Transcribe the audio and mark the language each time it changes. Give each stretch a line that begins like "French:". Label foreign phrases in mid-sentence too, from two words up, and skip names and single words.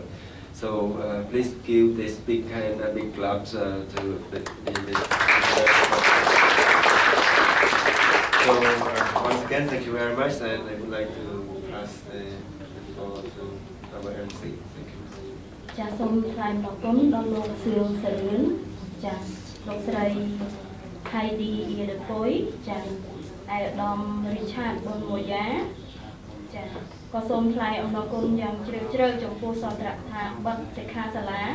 English: So please give this big hand and big claps to So once again, thank you very much, and I would like to pass the floor to our MC. Thank you.
Khmer: ចាសសូមថ្លែងអំណរគុណដល់លោកសឿងសរឿនចាសលោកស្រីខៃឌីអ៊ីដេពុយចាសអាយដាមរីឆាតប៊ុនម៉ូ យ៉ាចាសក៏សូមថ្លែងអំណរគុណយ៉ាងជ្រាលជ្រៅចំពោះសន្ទរកថាបទសិក្ខាសាលា